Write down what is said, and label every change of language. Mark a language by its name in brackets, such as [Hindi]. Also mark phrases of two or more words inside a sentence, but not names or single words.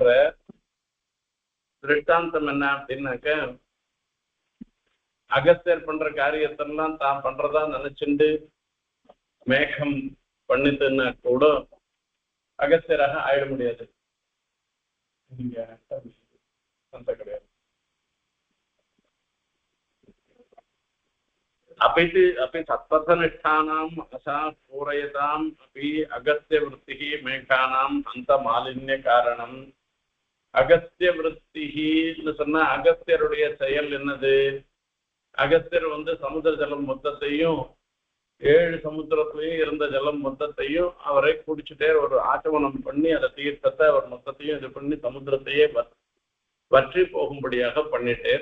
[Tamil] திருஷ்டாந்தம் என்ன அப்படின்னாக்க, அகஸ்தியர் பண்ற காரியத்தெல்லாம் தான் பண்றதா நினைச்சுண்டு மேகம் பண்ணிட்டுன்னா கூட அகஸ்தியராக ஆயிட முடியாது. கிடையாது. [Sanskrit] अपि सत्पथनिष्ठानाम् आशा पूरयताम् अपि अगस्त्यवृत्तिः मेघानाम् अन्तमालिन्यकारणम्. [Tamil] அகஸ்தியவருத்தின்னு சொன்னா அகஸ்தியருடைய செயல் என்னது? அகஸ்தியர் சமுத்திர ஜலம் மொத்தத்தையும் 7 சமுத்திரத்திலையும் இருந்த ஜலம் மொத்தத்தையும் அவரை குடிச்சுட்டே ஒரு ஆச்சமனம் பண்ணி அந்த தீர்த்தத்தை அவர் மொத்தத்தையும் இது பண்ணி சமுத்திரத்தையே வற்றி போகும்படியாக பண்ணிட்டேர்.